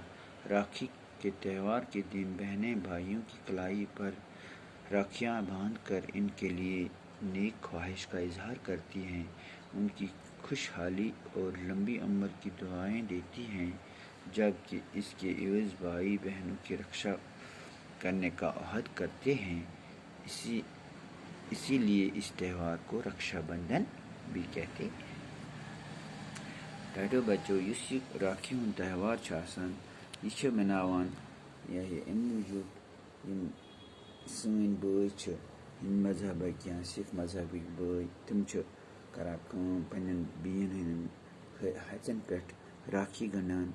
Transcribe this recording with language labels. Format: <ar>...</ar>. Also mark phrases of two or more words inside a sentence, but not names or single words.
<ur>راکھی کے تہوار کے دن بہنیں بھائیوں کی کلائی پر راکھیاں باندھ کر ان کے لیے نیک خواہش کا اظہار کرتی ہیں، ان کی خوشحالی اور لمبی عمر کی دعائیں دیتی ہیں، جبکہ اس کے عوض بھائی بہنوں کی رکشا کرنے کا عہد کرتے ہیں۔ اسی لیے اس تہوار کو رکشا بندھن بھی کہتے ہیں۔</ur> <ks>ٹاٹو بچو، یُس یہ راکھی ہُنٛد تہوار چھُ آسان، یہ چھُ مناوان اَمہِ موٗجوٗب یِم سٲنۍ بٲے چھِ ہِنٛدۍ مذہبٕکۍ یا سِکھ مذہبٕکۍ بٲے، تِم چھِ کران کٲم پنٛنٮ۪ن بیٚین ہٕنٛدٮ۪ن ہَژٮ۪ن پٮ۪ٹھ راکھی گنٛڈان۔</ks>